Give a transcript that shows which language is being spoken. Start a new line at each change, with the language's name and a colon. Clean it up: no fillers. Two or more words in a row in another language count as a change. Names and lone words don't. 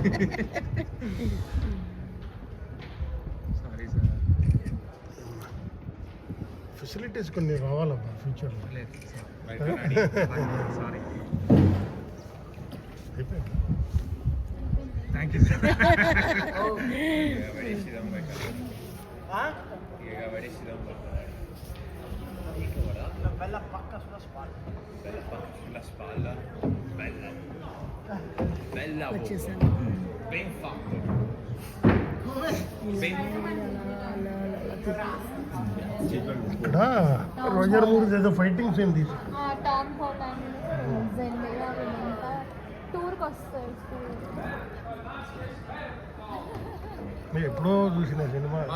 English: sorry sir.
Telugu: ఫెసిలిటీస్ కొన్ని రావాలబ్బా ఫ్యూచర్లో. సారీ. అయిపోయింది.
English: thank you sir.
Italian: Bella pacca sulla spalla. Bella
Telugu: వచ్చేసాను.
Italian: ben fatto.
Telugu: ఇక్కడ రోజర్ మూవీస్ ఏదో
English: fighting scene
Telugu: తీసి టామ్ హాలండ్ జెండేగా వీళ్ళంతా టూర్కి వస్తారు. నేను ఎప్పుడో చూసిన సినిమా.